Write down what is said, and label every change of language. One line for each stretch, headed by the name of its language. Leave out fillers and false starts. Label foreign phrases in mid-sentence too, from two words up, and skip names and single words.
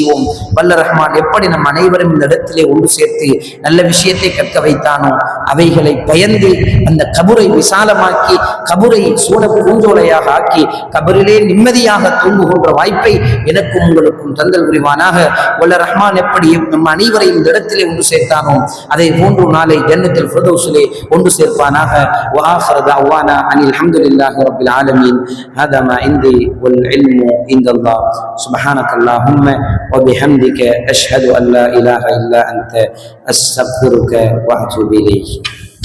Tamil: வல்ல ரஹ்மான் எப்படி நம் அனைவரும் இந்த இடத்திலே ஒன்று சேர்த்து நல்ல விஷயத்தை கற்க வைத்தானோ, அவைகளை பயந்து அந்த கபரை விசாலமாக்கி, கபரை சூட பூஞ்சோலையாக ஆக்கி, கபரிலே நிம்மதியாக தூங்குகின்ற வாய்ப்பை எனக்கும் உங்களுக்கும் தந்தல் புரிவானாக. வல்ல ரஹ்மான் எப்படி நம் அனைவரையும் இந்த இடத்திலே ஒன்று சேர்த்தானோ, அதை போன்று நாளை ஜன்னத்துல் ஃபிர்தௌஸிலே ஒன்று சேர்ப்பானாக.
Arabic: وآخر دعوانا أن الحمد لله رب العالمين. هذا ما عندي والعلم عند الله. سبحانك اللهم وبحمدك أشهد أن لا إله إلا أنت أستغفرك وأتوب إليك.